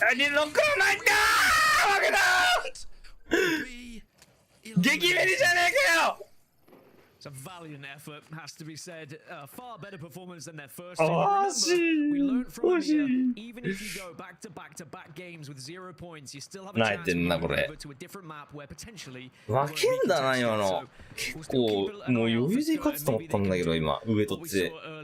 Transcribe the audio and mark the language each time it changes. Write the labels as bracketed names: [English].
[Japanese] ロックないかー負けたー激メリじゃねえかよ [English] It's a valiant effort, has to be said. Far better performance than their first game. Remember, we learned from Amir, even if you go back to back games with 0 points, you still have a chance to move over to a different map where potentially. [Japanese] 負けんだな今の。結構もう余裕で勝つと思ったんだけど今上取って。うん。